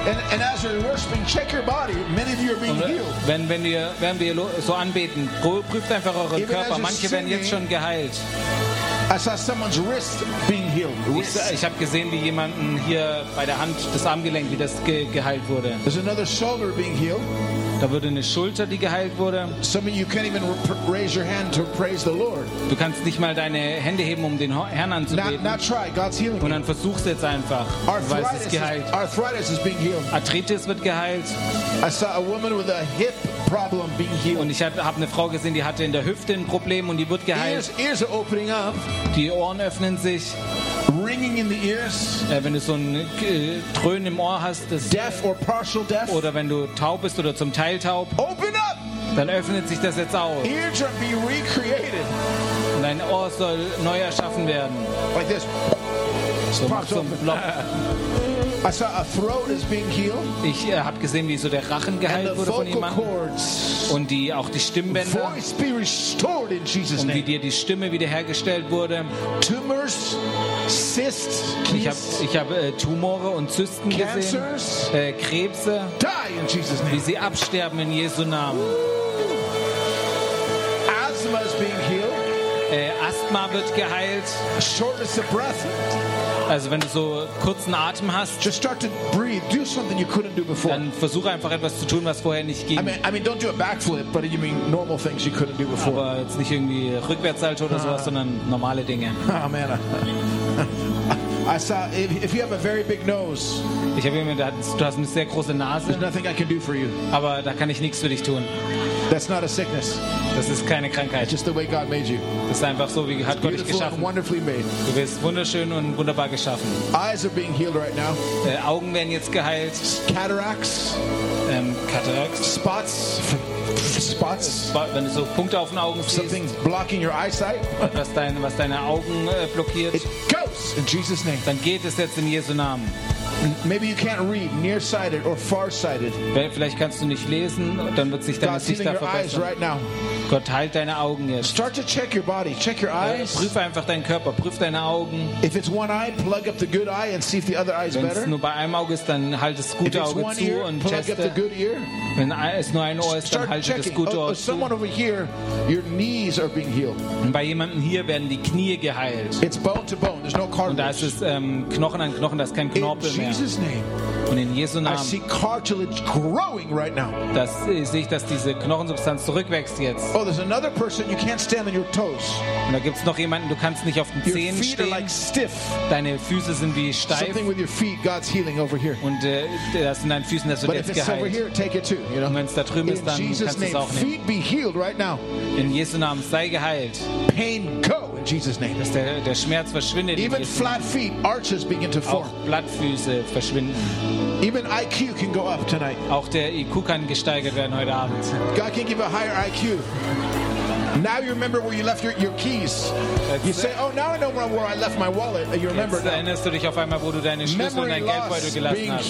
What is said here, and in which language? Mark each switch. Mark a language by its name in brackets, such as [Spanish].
[English] And as you're worshiping, check your body. Many of you are being healed. [German] Wenn wir so anbeten, prüft einfach euren Körper. Manche werden jetzt schon geheilt. [English] I saw someone's wrist being healed. [German] Ich habe gesehen, wie jemanden hier bei der Hand, das Armgelenk, wie das geheilt wurde. [English] There's another shoulder being healed. [German] Da wurde eine Schulter, die geheilt wurde. [English] Some of you can't even raise your hand to praise the Lord. [German] Du kannst nicht mal deine Hände heben, um den Herrn anzubeten. [English] Not try. God's healing. [German] Und dann versuch's jetzt einfach. [English] Arthritis, [German] weil es ist geheilt. [English] Arthritis is being healed. [German] Arthritis wird geheilt. [English] I saw a woman with a hip problem being healed. [German] Und ich habe eine Frau gesehen, die hatte in der Hüfte ein Problem und die wird geheilt. [English] Ears are opening up. [German] Die Ohren öffnen sich. [English] Ringing in the ears. [German] Wenn du so ein Dröhnen im Ohr hast, das [English] deaf or partial deaf. [German] Oder wenn du taub bist oder zum Teil taub, [English] open up. [German] Dann öffnet sich das jetzt auch. [English] Eardrum be recreated. [German] Und dein Ohr soll neu erschaffen werden. [English] Like this. [German] So machst du einen Block. [English] I saw a throat is being healed. [German] Ich habe gesehen, wie so der Rachen geheilt wurde von jemandem. [English] Cords. [German] Und die auch die Stimmbänder. [English] Voice be restored in Jesus' name. [German] Und wie dir die Stimme wiederhergestellt wurde. [English] Tumors, cysts, [German] ich habe Tumore und Zysten [English] cancers, [German] gesehen. Krebse. [English] Die in Jesus' name. [German] Wie sie absterben in Jesu Namen. [English] Asthma is being healed. [German] Asthma wird geheilt. [English] Shortness of breath. [German] Also wenn du so kurzen Atem hast, [English] just start to breathe. Do something you couldn't do before. [German] Dann versuche einfach etwas zu tun, was vorher nicht ging. [English] I mean, don't do a backflip, but you mean normal things you couldn't do before. [German] Aber jetzt nicht irgendwie Rückwärtssalto oder sowas, sondern normale Dinge. [English] Amen. I saw if you have a very big nose. [German] Ich habe gemerkt, du hast eine sehr große Nase. [English] There's nothing I can do for you. [German] Aber da kann ich nichts für dich tun. [English] That's not a sickness. [German] Das ist keine Krankheit. [English] It's just the way God made you. [German] Das ist einfach so, wie hat Gott dich geschaffen. [English] Wonderfully made. [German] Du bist wunderschön und wunderbar geschaffen. [English] Eyes are being healed right now. [German] Augen werden jetzt geheilt. [English] Cataracts. [German] Cataracts. [English] Spots. Spots. [German] Wenn du so Punkte auf den Augen siehst. [English] Something blocking your eyesight. [German] Was deine Augen blockiert. [English] It goes in Jesus' name. [German] Dann geht es jetzt in Jesu Namen. [English] Maybe you can't read, nearsighted or farsighted. [German] Vielleicht kannst du nicht lesen, dann wird sich deine Sicht da verbessern. Gott heilt deine Augen jetzt. [English] Start to check your body, check your eyes. [German] Prüf einfach deinen Körper, prüf deine Augen. [English] If it's one eye, plug up the good eye and see if the other eye is better. [German] Wenn es nur bei einem Auge ist, dann halt das gute Auge zu und teste. Wenn es nur ein Ohr ist, dann halte das gute Ohr zu. [English] Someone over here, your knees are being healed. [German] Und bei jemandem hier werden die Knie geheilt. [English] It's bone to bone. There's no cartilage. [German] Und da ist es Knochen an Knochen, das ist kein Knorpel mehr. [English] In Jesus' name. [German] Und in Jesu Namen. [English] I see cartilage growing right now. [German] Das sehe ich, dass diese Knochensubstanz zurückwächst jetzt. [English] Oh, there's another person. You can't stand on your toes. [German] Und da gibt's noch jemanden, du kannst nicht auf den Zehen stehen. [English] Your feet are like stiff. [German] Deine Füße sind wie steif. [English] Something with your feet, God's healing over here. [German] Und das in deinen Füßen, das wird jetzt geheilt. [English] But if it's over here, take it too. You know. [German] Und wenn's da drüben ist, dann kannst du es auch nehmen. [English] Feet be healed right now. [German] In Jesu Namen, sei geheilt. [English] Pain go. Jesus' name. [German] Dass der Schmerz verschwindet. [English] Even flat feet, arches begin to form. [German] Auch Blattfüße verschwinden. [English] Even IQ can go up tonight. [German] Auch der IQ kann gesteigert werden heute Abend. [English] God can give a higher IQ. Now you remember where you left your keys. You say, oh, now I know where I left my wallet. You remember that. [German] Erinnerst du dich auf einmal, wo du deine Schlüssel und dein Geldbeutel gelassen hast?